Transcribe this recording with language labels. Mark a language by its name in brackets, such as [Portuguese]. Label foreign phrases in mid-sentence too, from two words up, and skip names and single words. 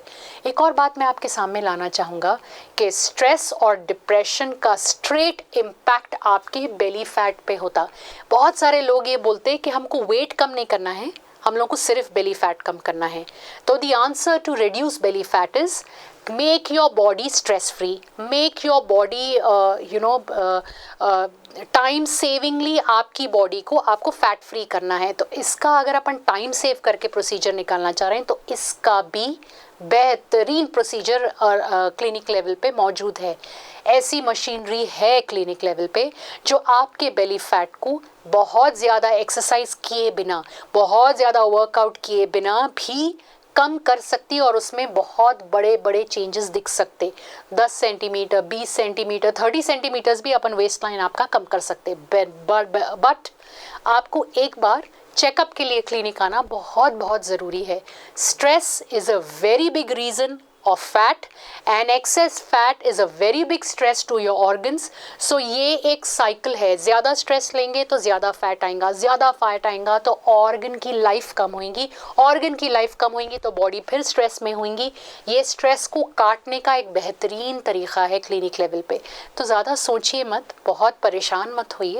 [Hindi] एक और बात मैं आपके सामने लाना चाहूँगा कि स्ट्रेस और डिप्रेशन का [English] straight impact [Hindi] आपके [English] belly fat [Hindi] पे होता। बहुत सारे लोग ये बोलते हैं कि हमको वेट कम नहीं करना है, हम लोग को सिर्फ [English] belly fat [Hindi] कम करना है। [English] तो the answer to reduce belly fat is make your body stress free, make your body time savingly [Hindi] आपकी बॉडी को आपको फैट फ्री करना है। तो इसका अगर अपन [English] time save [Hindi] करके प्रोसीजर निकालना चाह रहे हैं तो इसका भी बेहतरीन प्रोसीजर [English] clinic level [Hindi] पे मौजूद है। ऐसी मशीनरी है [English] clinic level [Hindi] पे जो आपके [English] belly fat [Hindi] को बहुत ज़्यादा एक्सरसाइज किए बिना, बहुत ज़्यादा वर्कआउट किए बिना भी कम कर सकती और उसमें बहुत बड़े बड़े चेंजेस दिख सकते। 10 सेंटीमीटर, 20 सेंटीमीटर, 30 सेंटीमीटर्स भी अपन [English] waist line [Hindi] आपका कम कर सकते। बट आपको एक बार चेकअप के लिए क्लिनिक आना बहुत बहुत ज़रूरी है। [English] stress is a very big reason of fat and excess fat is a very big stress to your organs. [Hindi] So ये एक साइकिल है, ज़्यादा स्ट्रेस लेंगे तो ज़्यादा फैट आएगा, ज़्यादा फैट आएगा तो ऑर्गन की लाइफ कम होगी, ऑर्गन की लाइफ कम होगी तो बॉडी फिर स्ट्रेस में होगी। ये स्ट्रेस को काटने का एक बेहतरीन तरीका है [English] clinic level [Hindi] पे। तो ज़्यादा सोचिए मत, बहुत परेशान मत होइए।